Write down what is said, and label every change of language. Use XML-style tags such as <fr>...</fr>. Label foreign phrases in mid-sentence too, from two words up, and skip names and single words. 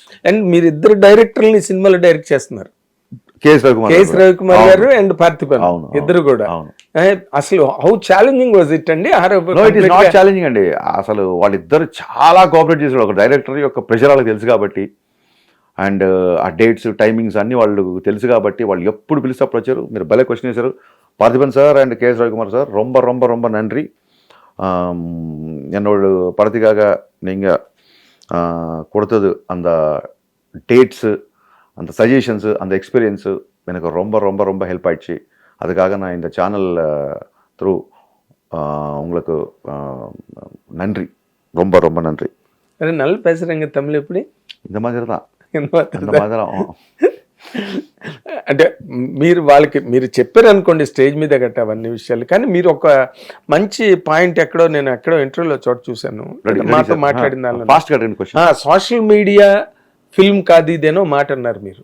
<te>అండ్ మీరు ఇద్దరు డైరెక్టర్ని సినిమాలో డైరెక్ట్ చేస్తున్నారు, కేఎస్ రవికుమార్ గారు అండ్ పార్థిబన్ ఇద్దరు కూడా.</te> <en>అసలు how challenging was it అండి? it is not challenging</en> <te>అండి. అసలు వాళ్ళిద్దరు చాలా కోఆపరేట్ చేశారు. ఒక డైరెక్టర్ యొక్క ప్రెషర్ వాళ్ళకి తెలుసు కాబట్టి, అండ్ ఆ డేట్స్ టైమింగ్స్ అన్ని వాళ్ళకు తెలుసు కాబట్టి వాళ్ళు ఎప్పుడు పిలిస్తే అప్పుడు వచ్చారు. మీరు భలే క్వశ్చన్ చేశారు.</te> <ta>பார்த்திபன் சார் அண்ட் கேஎஸ் ரவிக்குமார் சார் ரொம்ப ரொம்ப ரொம்ப நன்றி. என்னோட படத்துக்காக நீங்கள் கொடுத்தது அந்த டேட்ஸு, அந்த சஜஷன்ஸு, அந்த எக்ஸ்பீரியன்ஸு எனக்கு ரொம்ப ரொம்ப ரொம்ப ஹெல்ப் ஆயிடுச்சு. அதுக்காக நான் இந்த</ta> <en>channel through</en> <ta>உங்களுக்கு நன்றி, ரொம்ப ரொம்ப நன்றி. நல்லா பேசுகிறேங்க தமிழ். எப்படி? இந்த மாதிரி தான், இந்த மாதிரி தான்.</ta> <te>అంటే మీరు చెప్పారు అనుకోండి స్టేజ్ మీద గట్ట అవన్నీ విషయాలు, కానీ మీరు ఒక మంచి పాయింట్ నేను ఎక్కడో ఇంటర్వ్యూలో చోట చూశాను, మాతో మాట్లాడిన</te> <en>social media film</en> <te>కాదు ఇదేనో మాట అన్నారు మీరు.</te>